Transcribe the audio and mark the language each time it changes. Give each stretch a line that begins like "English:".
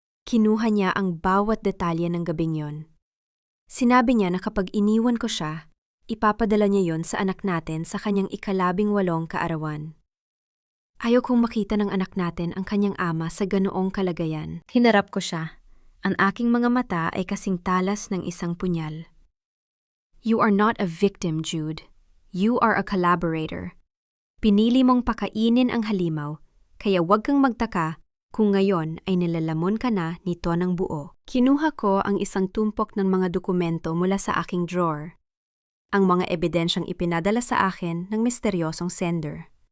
Filipino: Kinuha niya ang bawat detalye ng gabing yon. Sinabi niya na kapag iniwan ko siya, ipapadala niya yon sa anak natin sa kanyang 18 kaarawan. Ayaw kong makita ng anak natin ang kanyang ama sa ganoong kalagayan. Hinarap ko siya. Ang aking mga mata ay kasing talas ng isang punyal.
English: You are not a victim, Jude. You are a collaborator.
Filipino: Pinili mong pakainin ang halimaw, kaya huwag kang magtaka kung ngayon ay nilalamon ka na nito ng buo. Kinuha ko ang isang tumpok ng mga dokumento mula sa aking drawer. Ang mga ebidensyang ipinadala sa akin ng misteryosong sender.